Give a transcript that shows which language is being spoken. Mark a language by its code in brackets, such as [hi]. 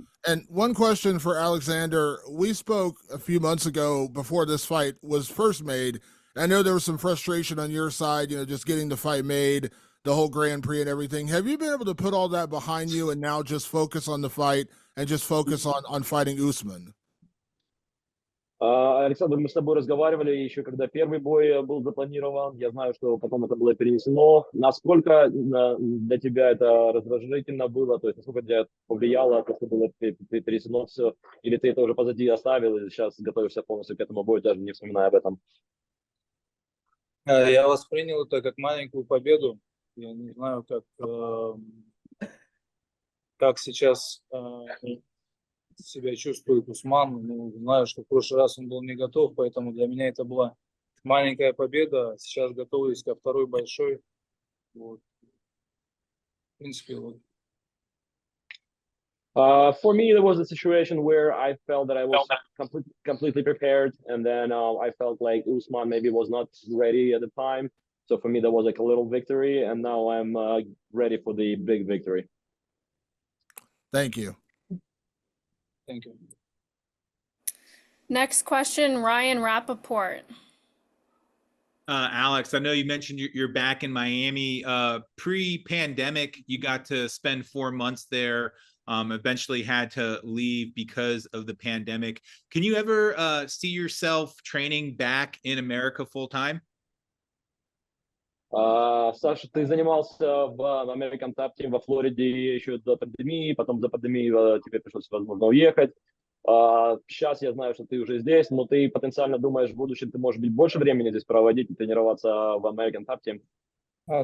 [en] And one question for Alexander. We spoke a few months ago before this fight was first made. I know there was some frustration on your side, just getting the fight made, the whole Grand Prix and everything. Have you been able to put all that behind you and now just focus on the fight and just focus on fighting Usman? [ru] Александр, мы с тобой разговаривали еще, когда первый бой был запланирован. Я знаю, что потом это было перенесено. Насколько для тебя это раздражительно было? То есть насколько тебя повлияло то, что было перенесено все? Или ты это уже позади оставил и сейчас готовишься полностью к этому бою, даже не вспоминая об этом? Я воспринял это как маленькую победу. Я не знаю, как сейчас себя чувствует Усман. Знаю, что в прошлый раз он был не готов, поэтому для меня это была маленькая победа. Сейчас готовлюсь ко второй большой. Вот. В принципе, вот. [en] For me, there was a situation where I felt that I was completely prepared, and then I felt like Usman maybe was not ready at the time. So for me, that was like a little victory, and now I'm ready for the big victory. Thank you. Thank you. Next question, Ryan Rappaport. Alex, I know you mentioned you're back in Miami. Pre-pandemic, you got to spend 4 months there. Eventually had to leave because of the pandemic. Can you ever see yourself training back in America full time? [ru] Саша, ты занимался в American Top Team во Флориде еще до пандемии, потом за пандемией тебе пришлось, возможно, уехать. Сейчас я знаю, что ты уже здесь, но ты потенциально думаешь, в будущем ты, может быть, больше времени здесь проводить и тренироваться в American Top Team?